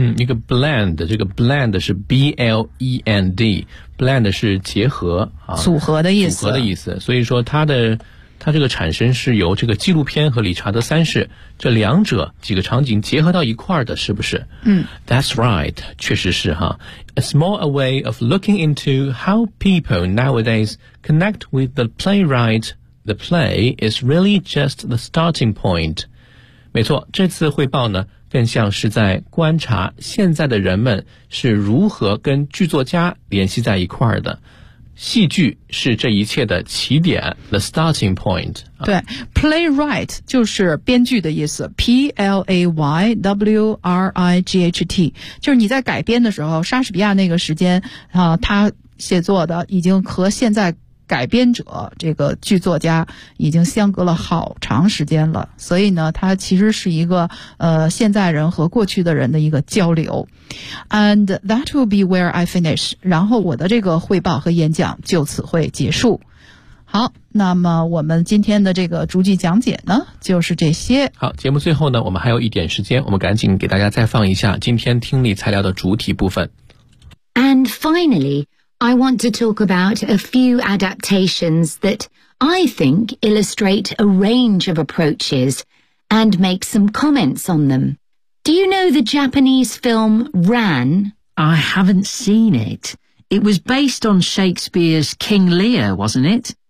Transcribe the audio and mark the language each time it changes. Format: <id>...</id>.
<zh>一个 blend, 这个 blend 是 B-L-E-N-D, blend 是结合、啊、组合的意思。组合的意思。所以说它这个产生是由这个纪录片和理查德三世这两者几个场景结合到一块的，是不是？嗯，</zh> <en>That's right，</en> <zh>确实是哈。</zh> <en>A small a way of looking into how people nowadays connect with the playwright, the play is really just the starting point。</en> <zh>没错，这次汇报呢，更像是在观察现在的人们是如何跟剧作家联系在一块的。戏剧是这一切的起点 ,</zh> <en>the starting point.</en> <zh>对 ,playwright 就是编剧的意思 ,P-L-A-Y-W-R-I-G-H-T, 就是你在改编的时候，莎士比亚那个时间啊、他写作的已经和现在改编者这个剧作家已经相隔了好长时间了，所以呢他其实是一个现在人和过去的人的一个交流。</zh> <en>And that will be where I finish.</en> <zh>然后我的这个汇报和演讲就此会结束。好，那么我们今天的这个逐句讲解呢就是这些。好，节目最后呢我们还有一点时间，我们赶紧给大家再放一下今天听力材料的主体部分。</zh> <en>And finally,I want to talk about a few adaptations that I think illustrate a range of approaches and make some comments on them. Do you know the Japanese film Ran? I haven't seen it. It was based on Shakespeare's King Lear, wasn't it?</en>